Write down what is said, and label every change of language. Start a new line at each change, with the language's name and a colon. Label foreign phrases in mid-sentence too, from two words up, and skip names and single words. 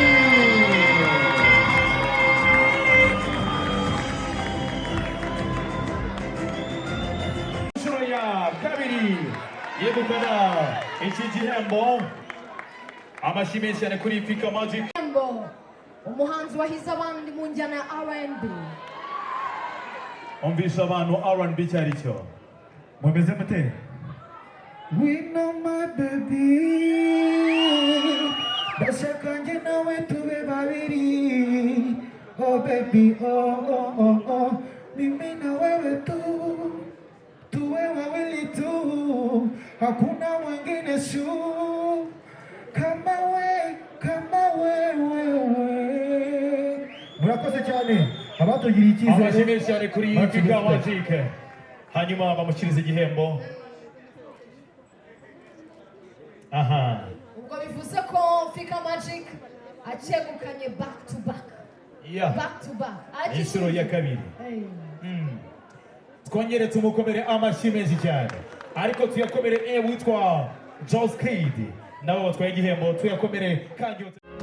Kinyarwanda: Inshuro ya kabiri yegukana iki gihembo. Amashimwe cyane kuri Fica Magic. Umuhanzi wahize abandi mu njyana R&B. Umvisha abantu R&B cyari cyo. Mumeze mute?
English: We know my baby.
Kinyarwanda: Ndashaka njye nawe tube babiri.
English: Oh baby, oh.
Swahili: Mimi na wewe tu. Tuwe wawili tu. Hakuna mwingine shu. Kama wewe.
Kinyarwanda: Murakoze cyane. Abatugira icyizere. Amashimwe cyane kuri Fica Magic. Hanyuma bamushyiriza igihembo. Aha. Ubwo bivuze ko Fica Magic acyegukanye
English: back to back. Yeah. Back to back.
Kinyarwanda: Inshuro ya kabiri. Hey. Twongere tumukomere amashimwe cyane. Ariko tuyakomere witwa Joss Kid. Nabo batwaye igihembo tuyakomere kandi